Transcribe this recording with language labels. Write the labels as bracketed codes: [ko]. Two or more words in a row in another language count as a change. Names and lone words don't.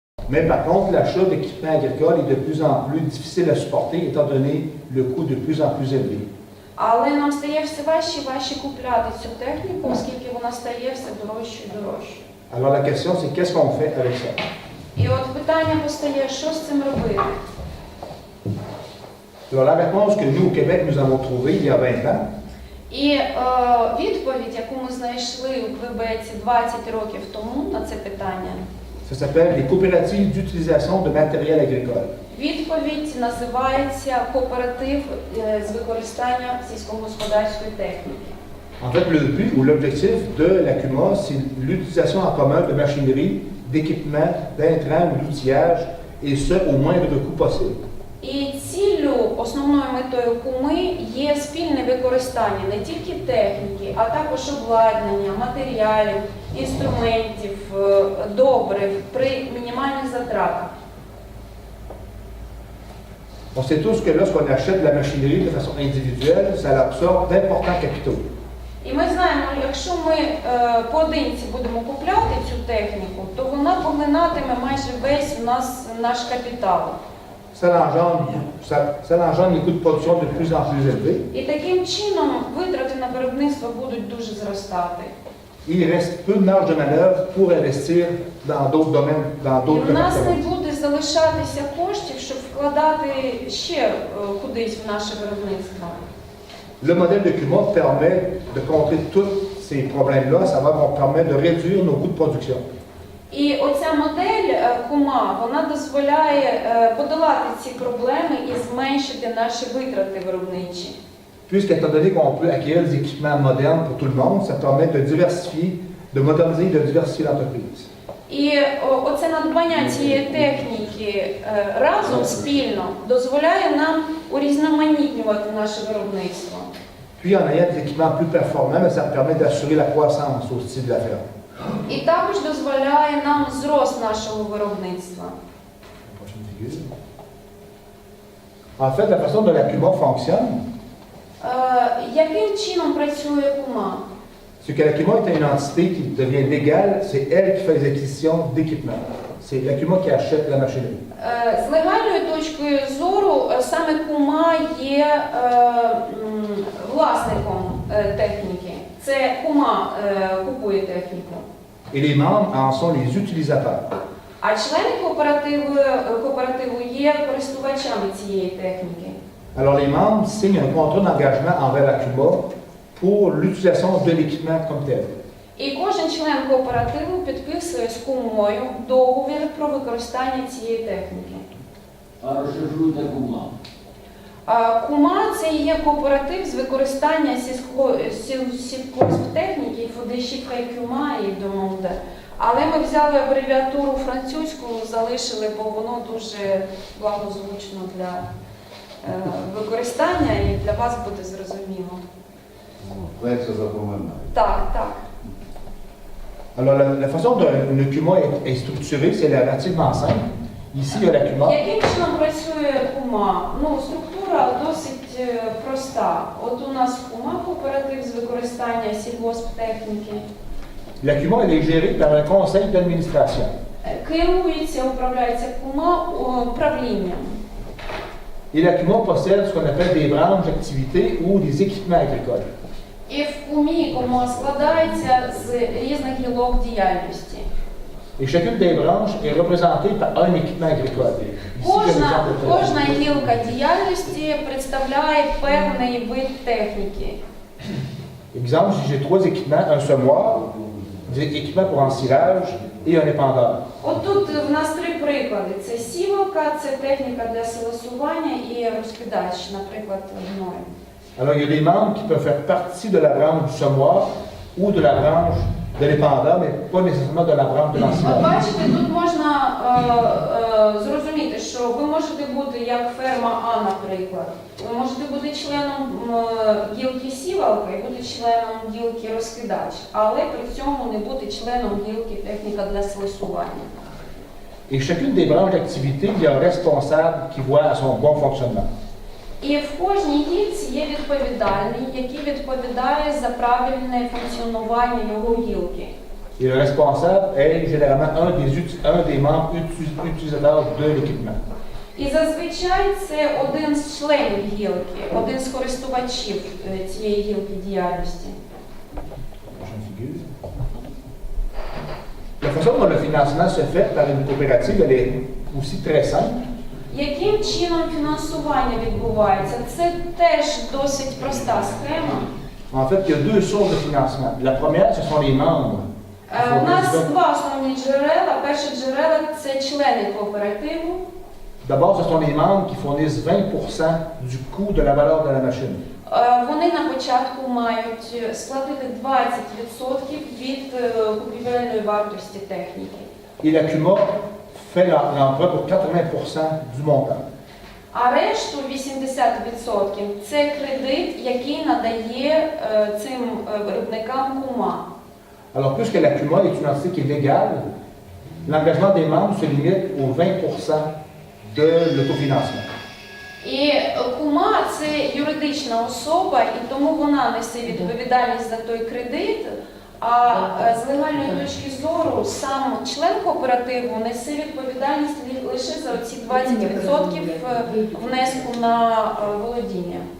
[fr] Mais par contre, l'achat d'équipements agricoles est de plus en plus difficile à supporter étant donné le coût de plus en plus élevé. [uk] Але нам стає все важче і важче купляти цю техніку, оскільки вона стає все дорожче і дорожче. [fr] Alors la question c'est qu'est-ce qu'on fait avec ça? [uk] І от питання постає, що з цим робити? [fr] Alors la réponse que nous au Québec nous avons trouvée il y a 20 ans, [uk] І відповідь, яку ми знайшли у Квебеці 20 років тому на це питання, [fr] ça s'appelle les coopératives d'utilisation de matériel agricole. [uk] відповідь називається кооператив з використання сільськогосподарської техніки. [fr] En fait, le but ou l'objectif de la CUMA, c'est l'utilisation en commun de machinerie, d'équipements, d'intrants ou d'outillage, et ce, au moindre coût possible. [uk] І ціллю, основною метою КУМи є спільне використання не тільки техніки, а також обладнання, матеріалів, інструментів, добрив при мінімальних затратах. [fr] On sait tous que lorsqu'on achète de la machinerie de façon individuelle, ça absorbe d'importants capitaux. [uk] І ми знаємо, якщо ми поодинці будемо купляти цю техніку, то вона поглинатиме майже весь наш капітал. [fr] Ça engendre les coûts de production de plus en plus élevés. [uk] І таким чином витрати на виробництво будуть дуже зростати. [fr] Il reste peu de marge de manœuvre pour investir dans d'autres domaines, dans [uk] І [fr] d'autres [uk] в нас не [fr] départements. [uk] буде залишатися коштів, щоб вкладати ще кудись в наше виробництво. [fr] Le modèle de CUMA permet de contrer tous ces problèmes-là, à savoir qu'on permet de réduire nos coûts de production. [uk] І оця модель КУМа, вона дозволяє подолати ці проблеми і зменшити наші витрати виробничі. [fr] Puisqu'étant donné qu'on peut acquérir des équipements modernes pour tout le monde, ça permet de diversifier, de moderniser et de diversifier l'entreprise. [uk] І оце надбання цієї техніки разом спільно дозволяє нам урізноманітнювати наше виробництво. [fr] Puis en ayant des équipements plus performants, ça permet d'assurer la croissance aussi de la ferme. [uk] І також дозволяє нам зрост нашого виробництва. [fr] En fait, la façon dont la CUMA fonctionne, [uk] Яким чином працює КУМа? [fr] c'est que la CUMA est une entité qui devient légale, c'est elle qui fait les acquisitions d'équipements. C'est la CUMA qui achète la machinerie. [uk] З легальної точки зору саме КУМа є власником техніки. Це КУМа купує техніку. [fr] Et les membres en sont les utilisateurs. [uk] А члени кооперативу є користувачами цієї техніки. [fr] Alors les membres signent un contrat d'engagement envers la CUMA pour l'utilisation de l'équipement comme tel. [uk] І кожен член кооперативу підписує з КУМою договір про використання цієї техніки. А розшифруйте КУМа. КУМа – це є кооператив з використання сільськогосптехніки, фодешіфха і КЮМа і домонде. Але ми взяли абревіатуру французьку, залишили, бо воно дуже благозвучно для використання і для вас буде зрозуміло. Легше запоминати. Так, так. [fr] Alors la façon dont le CUMA est structuré, c'est relativement simple. Ici, il y a la CUMA. [uk] Яким чином працює КУМа? Структура досить проста. От у нас КУМа кооператив з використання сільгосптехніки. [fr] La CUMA, elle est gérée par un conseil d'administration. [uk] Керується, управляється КУМа управлінням. [fr] Et la CUMA possède ce qu'on appelle des branches d'activité ou des équipements agricoles. [uk] І в КУМі КУМа складається з різних гілок діяльності. [fr] Et chacune des branches est représentée par un équipement agricole. [uk] Кожна гілка діяльності представляє певний вид техніки. [fr] Exemple, si j'ai 3 équipements, un semoir, des équipements pour ensilage et un épandeur. [uk] От тут в нас 3 приклади. Це сівалка, це техніка для силосування і розкидач, наприклад, гною. [fr] Alors, il y a des membres qui peuvent faire partie de la branche du semoir ou de la branche de l'épandeur, mais pas nécessairement de la branche de l'ensilage. [uk] Бачите, тут можна зрозуміти, що ви можете бути як ферма А, наприклад. Ви можете бути членом гілки сівалка і бути членом гілки розкидач, але при цьому не бути членом гілки техніка для силосування. [fr] Et chacune des branches d'activité, il y a un responsable qui voit à son bon fonctionnement. [uk] І в кожній гілці є відповідальний, який відповідає за правильне функціонування його гілки. [fr] Et le responsable est généralement un des membres utilisateurs de l'équipement. [uk] І зазвичай це один з членів гілки, один з користувачів цієї гілки діяльності. [fr] Prochaine figure. La façon dont le financement se fait par une coopérative, elle est aussi très simple. [uk] Яким чином фінансування відбувається? Це теж досить проста схема. [fr] En fait, il y a deux sources de financement. La première, ce sont les membres. [uk] У нас два основні джерела. Перше джерела – це члени кооперативу. [fr] D'abord, ce sont les membres qui fournissent 20% du coût de la valeur de la machine. [uk] Вони на початку мають сплатити 20% від купівельної вартості техніки. [fr] Et la CUMA fait l'emprunt pour 80% du montant. [uk] А решту 80% – це кредит, який надає цим виробникам кума. [fr] Alors, puisque la CUMA est une entité qui est légale, l'engagement des membres se limite aux 20% de l'autofinancement. [uk] І кума – це юридична особа, і тому вона несе відповідальність за той кредит, а з легальної точки зору сам член кооперативу несе відповідальність лише за ці 20% внеску на володіння.